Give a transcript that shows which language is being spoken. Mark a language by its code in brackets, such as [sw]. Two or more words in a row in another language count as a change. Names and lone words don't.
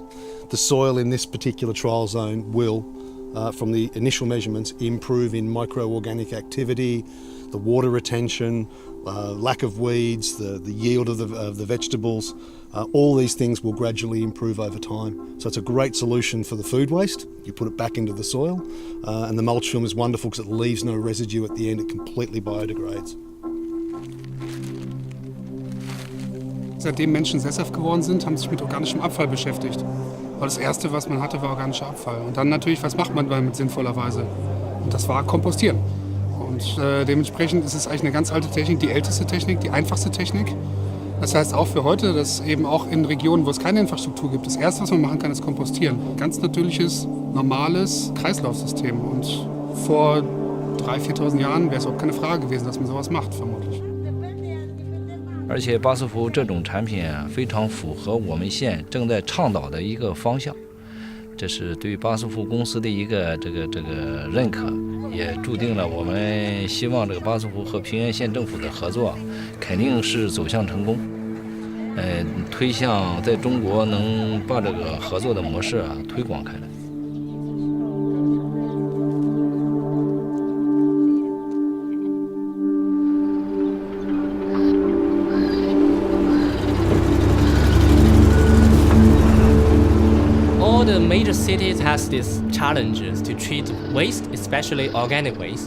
[en] The soil in this particular trial zone will, from the initial measurements, improve in microorganic activity, the water retention, lack of weeds, the yield of the vegetables. All these things will gradually improve over time. So it's a great solution for the food waste. You put it back into the soil, and the mulch film is wonderful because it leaves no residue at the end. It completely biodegrades. [de] Seitdem Menschen sesshaft geworden sind, haben sich mit organischem Abfall beschäftigt. Weil das Erste, was man hatte, war organischer Abfall. Und dann natürlich, was macht man damit sinnvollerweise? Und das war Kompostieren. Und dementsprechend ist es eigentlich eine ganz alte Technik, die älteste Technik, die einfachste Technik. Das heißt auch für heute, dass eben auch in Regionen, wo es keine Infrastruktur gibt, das Erste, was man machen kann, ist Kompostieren. Ganz natürliches, normales Kreislaufsystem. Und vor 3.000, 4.000 Jahren wäre es auch keine Frage gewesen, dass man sowas macht, vermutlich. [zh] 而且巴斯夫这种产品非常符合我们县正在倡导的一个方向，这是对巴斯夫公司的一个这个认可，也注定了我们希望这个巴斯夫和平原县政府的合作肯定是走向成功，推向在中国能把这个合作的模式推广开来。 [en] Major cities has these challenges to treat waste, especially organic waste,